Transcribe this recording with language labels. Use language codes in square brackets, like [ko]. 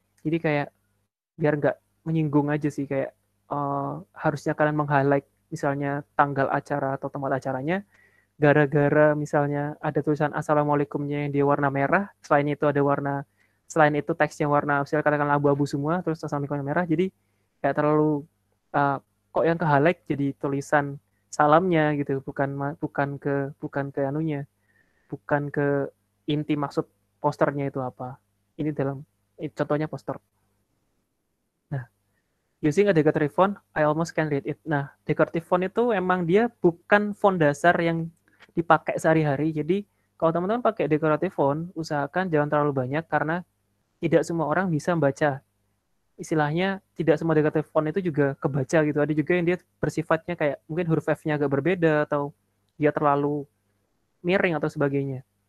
[id] Jadi kayak biar nggak menyinggung aja sih, kayak harusnya kalian meng-highlight misalnya tanggal acara atau tempat acaranya, gara-gara misalnya ada tulisan assalamualaikumnya yang dia warna merah, selain itu teksnya warna misalnya katakan abu-abu semua, terus assalamualaikumnya merah, jadi kayak terlalu kok yang ke-highlight jadi tulisan salamnya gitu, bukan ke anunya, bukan ke inti maksud posternya itu apa. Ini contohnya poster. [en] Nah, using a decorative font, I almost can read it. [id] Nah, decorative font itu emang dia bukan font dasar yang dipakai sehari-hari. Jadi, kalau teman-teman pakai decorative font, usahakan jangan terlalu banyak karena tidak semua orang bisa membaca. Istilahnya, tidak semua decorative font itu juga kebaca gitu. Ada juga yang dia bersifatnya kayak mungkin huruf F-nya agak berbeda atau dia terlalu miring atau sebagainya.